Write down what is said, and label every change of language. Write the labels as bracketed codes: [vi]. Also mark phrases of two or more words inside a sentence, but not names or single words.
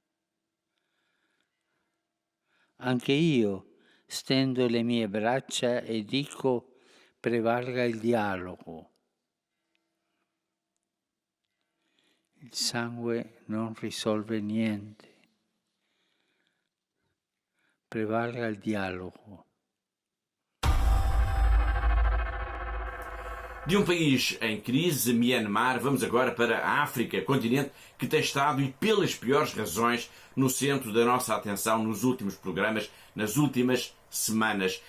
[it] Anche io stendo le mie braccia e dico prevalga il dialogo. Il sangue non risolve niente. Prevalga il dialogo. [pt] De um país em crise, Myanmar, vamos agora para a África, continente que tem estado, e pelas piores razões, no centro da nossa atenção nos últimos programas, nas últimas semanas.